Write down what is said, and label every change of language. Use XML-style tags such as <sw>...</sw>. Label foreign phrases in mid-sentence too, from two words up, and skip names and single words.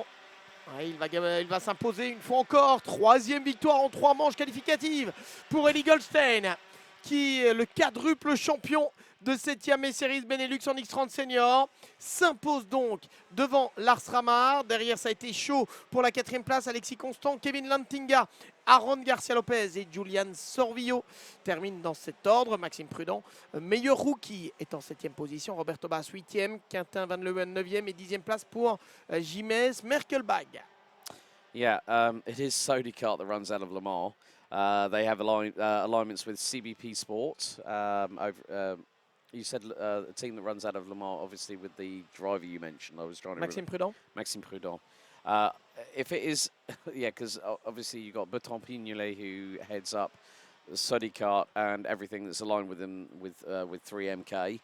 <fr>Ouais, il va s'imposer une fois encore. 3e victoire en 3 manches qualificatives pour Eddie Goldstein, qui est le quadruple champion de cette Yamaha Series Benelux en X30 Senior, s'impose donc devant Lars Ramar. Derrière, ça a été chaud pour la 4e place. Alexis Constant, Kevin Lantinga, Aaron Garcia Lopez et Julian Sorvillo terminent dans cet ordre. Maxime Prudent, meilleur rookie, est en 7e position. Roberto Bas, 8e. Quintin Van Leeuwen, 9e. Et 10e place pour Jiménez Merkelbag.</fr> <en>Yeah, it is Sodi Kart that runs out of Le Mans. They have alignments with CBP Sport. You said a team that runs out of Le Mans, obviously with the driver you mentioned. I was trying to Maxime Prudent. Maxime Prudent. If it is, yeah, because obviously you've got Bertrand Pignolet who heads up Sodi Kart and everything that's aligned with them with 3MK.</en>